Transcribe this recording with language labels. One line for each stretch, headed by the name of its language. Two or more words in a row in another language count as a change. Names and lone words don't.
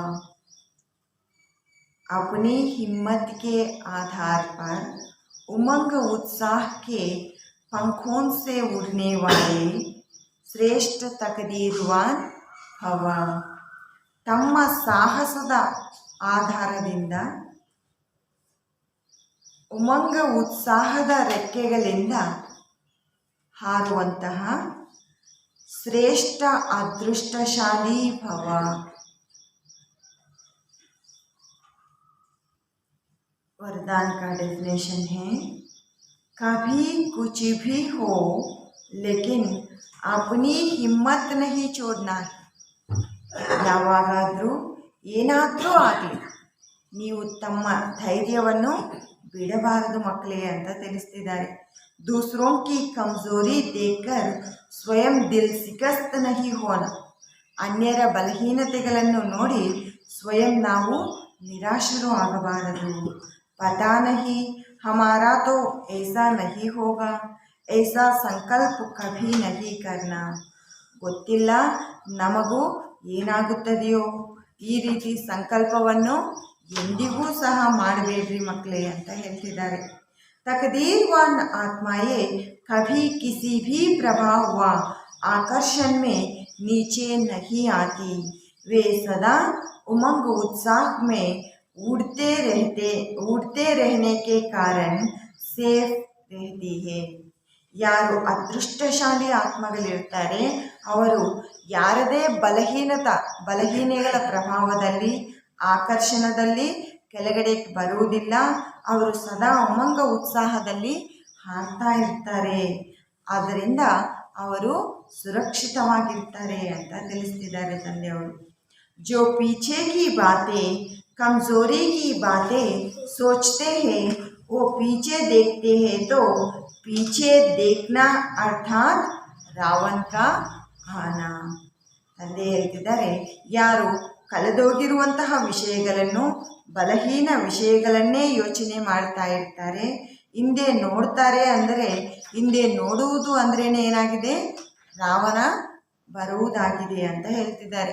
Hindi: अपनी हिम्मत के आधार पर उमंग उत्साह के पंखों से उड़ने वाले श्रेष्ठ तकदीरवान भव.
Kannada: ತಮ್ಮ ಸಾಹಸದ ಆಧಾರದಿಂದ ಉಮಂಗ ಉತ್ಸಾಹದ ರೆಕ್ಕೆಗಳಿಂದ ಹಾರುವಂತಹ ಶ್ರೇಷ್ಠ ಅದೃಷ್ಟಶಾಲಿ ಭವ.
Hindi: वरदान का डेफिनेशन है, कभी कुछ भी हो लेकिन अपनी हिम्मत नहीं छोड़ना है.
Kannada: ಯಾವಾಗಾದರೂ ಏನಾದರೂ ಆಗಲಿ ನೀವು ತಮ್ಮ ಧೈರ್ಯವನ್ನು ಬಿಡಬಾರದು ಮಕ್ಕಳೇ ಅಂತ ತಿಳಿಸ್ತಿದ್ದಾರೆ.
Hindi: दूसरों की कमजोरी देखकर स्वयं दिल शिकस्त नहीं होना.
Kannada: ಅನ್ಯರ ಬಲಹೀನತೆಗಳನ್ನು ನೋಡಿ ಸ್ವಯಂ ನಾವು ನಿರಾಶರು ಆಗಬಾರದು.
Hindi: पता नहीं हमारा तो ऐसा नहीं होगा, ऐसा संकल्प कभी नहीं करना.
Kannada: ಗೊತ್ತಿಲ್ಲ ನಮಗೂ ಏನಾಗುತ್ತದೆಯೋ, ಈ ರೀತಿ ಸಂಕಲ್ಪವನ್ನು ಎಂದಿಗೂ ಸಹ ಮಾಡಬೇಡ್ರಿ ಮಕ್ಕಳೇ ಅಂತ ಹೇಳ್ತಿದ್ದಾರೆ.
Hindi: तकदीरवान आत्माएं कभी किसी भी प्रभाव व आकर्षण में नीचे नहीं आती. वे सदा उमंग उत्साह में उड़ते रहने के कारण सेफ रहती है.
Kannada: ಯಾರು ಅದೃಷ್ಟಶಾಲಿ ಆತ್ಮಗಳಿರ್ತಾರೆ ಅವರು ಯಾರದೇ ಬಲಹೀನೆಗಳ ಪ್ರಭಾವದಲ್ಲಿ ಆಕರ್ಷಣದಲ್ಲಿ ಕೆಳಗಡೆ ಬರುವುದಿಲ್ಲ. ಅವರು ಸದಾ ಉಮಂಗ ಉತ್ಸಾಹದಲ್ಲಿ ಹಾರ್ತಾ ಇರ್ತಾರೆ. ಆದ್ದರಿಂದ ಅವರು ಸುರಕ್ಷಿತವಾಗಿರ್ತಾರೆ ಅಂತ ತಿಳಿಸ್ತಿದ್ದಾರೆ ತಂದೆಯವರು.
Hindi: जो पीछे की बातें कमजोरी की बातें सोचते हैं वो पीछे देखते हैं तो पीछे देखना अर्थात ರಾವಣ का आना.
Kannada: ತಂದೆ ಹೇಳ್ತಿದ್ದಾರೆ, ಯಾರು ಕಳೆದೋಗಿರುವಂತಹ ವಿಷಯಗಳನ್ನು, ಬಲಹೀನ ವಿಷಯಗಳನ್ನೇ ಯೋಚನೆ ಮಾಡ್ತಾ ಇರ್ತಾರೆ, ಹಿಂದೆ ನೋಡ್ತಾರೆ ಅಂದರೆ, ಹಿಂದೆ ನೋಡುವುದು ಅಂದ್ರೇನೆ ಏನಾಗಿದೆ, ರಾವಣ ಬರುವುದಾಗಿದೆ ಅಂತ ಹೇಳ್ತಿದ್ದಾರೆ.